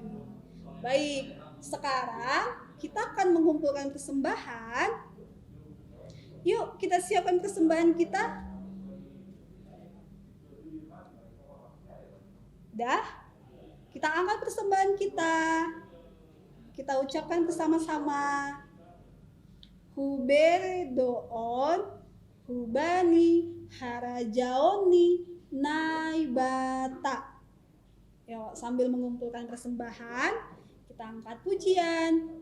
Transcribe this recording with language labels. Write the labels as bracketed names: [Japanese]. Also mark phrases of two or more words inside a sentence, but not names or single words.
[Indonesian] Baik, sekarang kita akan mengumpulkan persembahan. Yuk, kita siapkan persembahan kita. Dah? Kita angkat persembahan kita. Kita ucapkan bersama-sama. [Batak Simalungun] Huber doon, hubani, harajaoni, naibata. [Indonesian] Yuk, sambil mengumpulkan persembahan, kita angkat pujian.